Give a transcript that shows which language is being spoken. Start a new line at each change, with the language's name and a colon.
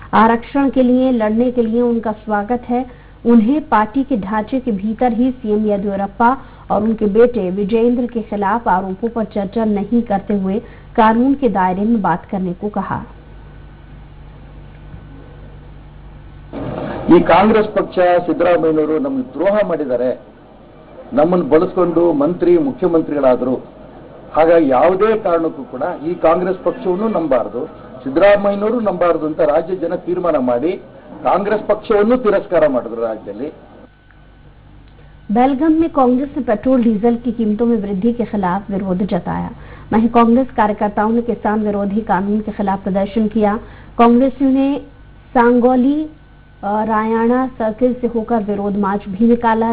Hindi: आरक्षण के लिए लड़ने के लिए उनका स्वागत है। उन्हें पार्टी के ढांचे के भीतर ही सीएम येदियुरप्पा और उनके बेटे विजयेंद्र के खिलाफ आरोपों पर चर्चा नहीं करते हुए कानून के दायरे में बात करने को कहा।
Kannada: ಈ ಕಾಂಗ್ರೆಸ್ ಪಕ್ಷ ಸಿದ್ದರಾಮಯ್ಯನವರು ನಮಗೆ ದ್ರೋಹ ಮಾಡಿದ್ದಾರೆ, ನಮ್ಮನ್ನು ಬಳಸಿಕೊಂಡು ಮಂತ್ರಿ ಮುಖ್ಯಮಂತ್ರಿಗಳಾದರು। ಹಾಗಾಗಿ ಯಾವುದೇ ಕಾರಣಕ್ಕೂ ಕೂಡ ಈ ಕಾಂಗ್ರೆಸ್ ಪಕ್ಷವನ್ನು ನಂಬಾರದು, ಸಿದ್ದರಾಮಯ್ಯನವರು ನಂಬಾರದು ಅಂತ ರಾಜ್ಯ ಜನ ತೀರ್ಮಾನ ಮಾಡಿ ಕಾಂಗ್ರೆಸ್ ಪಕ್ಷವನ್ನು ತಿರಸ್ಕಾರ ಮಾಡಿದ್ರು राज्य।
Hindi: बेलगाम में कांग्रेस ने पेट्रोल डीजल की कीमतों में वृद्धि के खिलाफ विरोध जताया। वहीं कांग्रेस कार्यकर्ताओं ने किसान विरोधी कानून के खिलाफ प्रदर्शन किया। कांग्रेसियों ने सांगौली रायना सर्किल से होकर विरोध मार्च भी निकाला।